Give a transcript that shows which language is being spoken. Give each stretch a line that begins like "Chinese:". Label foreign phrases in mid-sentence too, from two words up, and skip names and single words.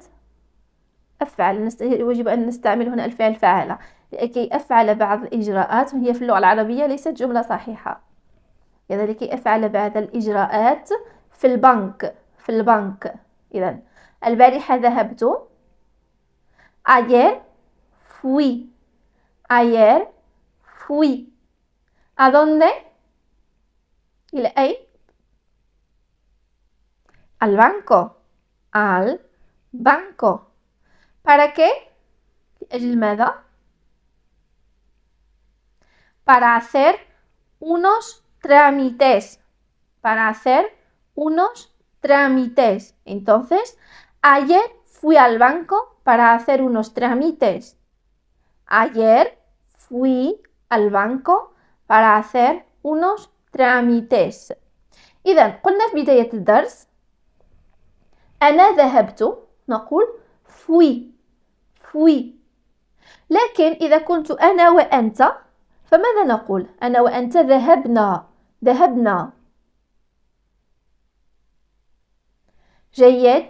Arabic: أفعل، يجب أن نستعمل هنا الفعل فعل. لكي أفعل بعض الإجراءات، وهي في اللغة العربية ليست جملة صحيحة. إذا لكي أفعل بعض الإجراءات في البنك. في البنك. إذا البارحة ذهبت.
Spanish: Ayer fui. Ayer fui. ¿A dónde?
Arabic: إلى أي؟
Spanish: Al banco. Al banco. ¿Para qué?
Arabic: لأجل ماذا؟
Spanish: Para hacer unos trámites. Para hacer unos trámites. Entonces, ayer fui al banco para hacer unos trámites. Ayer fui al banco para hacer unos trámites.
Arabic: إذا قلنا في بداية الدرس أنا ذهبت، نقول fui.
Spanish: fui.
Arabic: لكن إذا كنت أنا وأنت فماذا نقول؟ أنا وأنت ذهبنا. ذهبنا. جيد.